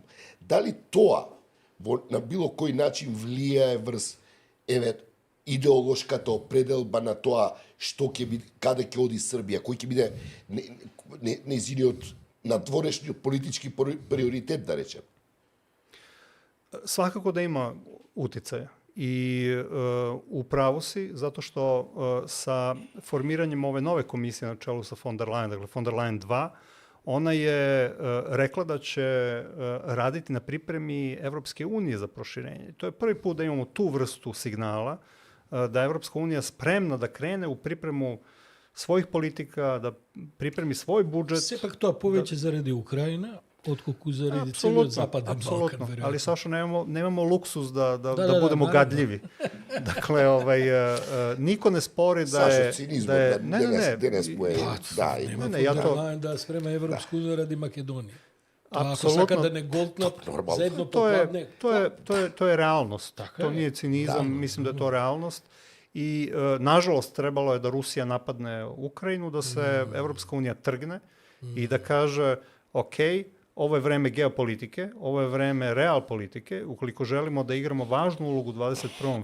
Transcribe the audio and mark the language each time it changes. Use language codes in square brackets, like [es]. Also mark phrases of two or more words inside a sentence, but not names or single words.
[mk] Дали тоа на било кој начин влијае врз идеолошката определба на тоа што ќе биде, каде ќе оди Србија, кој ќе биде нејзиниот надворешниот политички приоритет, да речем? [sr] Svakako da ima uticaja. I upravo si, zato što sa formiranjem ove nove komisije na čelu sa von der Leyen, dakle von der Leyen 2, ona je rekla da će raditi na pripremi Evropske unije za proširenje. To je prvi put da imamo tu vrstu signala, da je Evropska unija spremna da krene u pripremu svojih politika, da pripremi svoj budžet. [mk] Сепак тоа повеќе заради Украина, отколку заради целиот Западен Балкан, веројатно. [sr] Ali Sašo, nemamo luksuz da budemo gadljivi. Dakle, niko ne spori da je... Sašo, [mk] cinizmот денес му е... [sr] Да спрема Европску унија ради Македонија. [mk] Ако [sr] Apsolutno. [mk] сака да не голтнат за едно попладне... [sr] To je realnost. To nije cinizam, mislim da je to realnost. I, nažalost, trebalo je da Rusija napadne Ukrajinu, da se Evropska unija trgne i da kaže, ok, ovo je vreme geopolitike, ovo je vreme real politike, ukoliko želimo da igramo važnu ulogu u 21.